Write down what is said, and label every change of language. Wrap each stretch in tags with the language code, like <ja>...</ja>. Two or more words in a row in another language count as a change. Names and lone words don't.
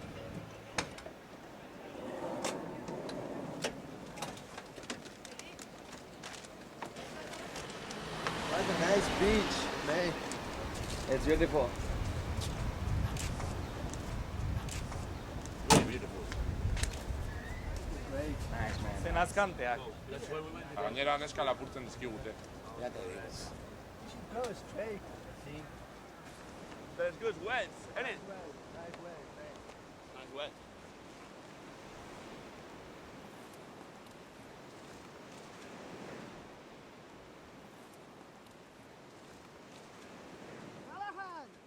<en>What a nice beach, mate. It's beautiful. Really beautiful. Great. Nice, man.</en> <eu>Zen azkanteak.</eu> <en>That's where we went.</en> <eu>Gainera neska lapurtzen dizkigute.</eu> <es>Ya te digo.</es> <en>Go straight. But it's good wet, isn't it? Right way. Nice wet. Callahan!</en>